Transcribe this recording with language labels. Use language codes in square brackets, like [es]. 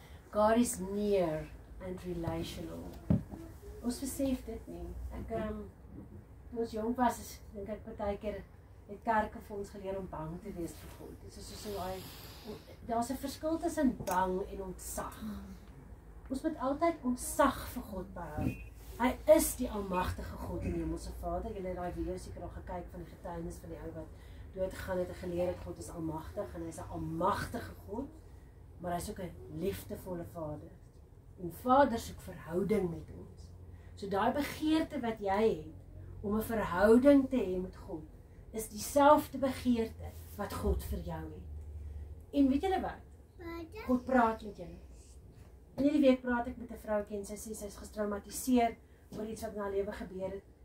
[en] God is near and relational. [af] Ons besef dit nie. Toe ons jong was, dink ek baie keer het kerke vir ons geleer om bang te wees vir God. Dit is so daar's 'n verskil tussen bang en ontzag. Ons moet altyd ontzag vir God behou. Hy is die almagtige God en Hemelse Vader. Julle het daai video seker al gekyk van die getuienis van die ou wat doodgegaan het en geleer het God is almagtig en hy's 'n almagtige God, maar hy's ook 'n liefdevolle Vader. En Vader soek verhouding met ons. So daai begeerte wat jy het om 'n verhouding te hê met God, is dieselfde begeerte wat God vir jou het. En weet julle wat? God praat met julle. In hierdie week praat ek met 'n vroukie en sy sê sy is getraumatiseer oor iets wat in haar lewe gebeur het.